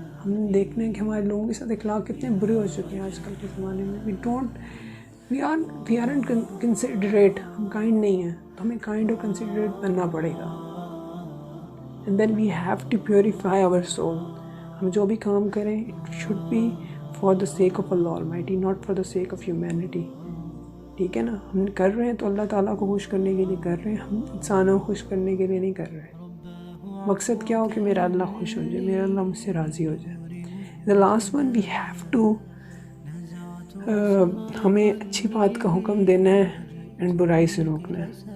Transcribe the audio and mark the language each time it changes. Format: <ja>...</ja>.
<ur>ہم نے دیکھنا ہے کہ ہمارے لوگوں کے ساتھ اخلاق کتنے برے ہو چکے ہیں آج کل کے زمانے میں.</ur> <en>we aren't considerate.</en> <ur>ہم کائنڈ نہیں ہیں, تو ہمیں کائنڈ اور کنسیڈریٹ بننا پڑے گا.</ur> <en>And then we have to purify our soul.</en> <ur>ہم جو بھی کام کریں</ur> <en>it should be for the sake of Allah Almighty, not for the sake of humanity.</en> <ur>ٹھیک ہے نا, ہم کر رہے ہیں تو اللہ تعالیٰ کو خوش کرنے کے لیے کر رہے ہیں, ہم انسانوں کو خوش کرنے کے لیے نہیں کر رہے. مقصد کیا ہو کہ میرا اللہ خوش ہو جائے, میرا اللہ مجھ سے راضی ہو جائے.</ur> <en>The last one, we have to</en> <ur>ہمیں اچھی بات کا حکم دینا ہے اینڈ برائی سے روکنا ہے.</ur>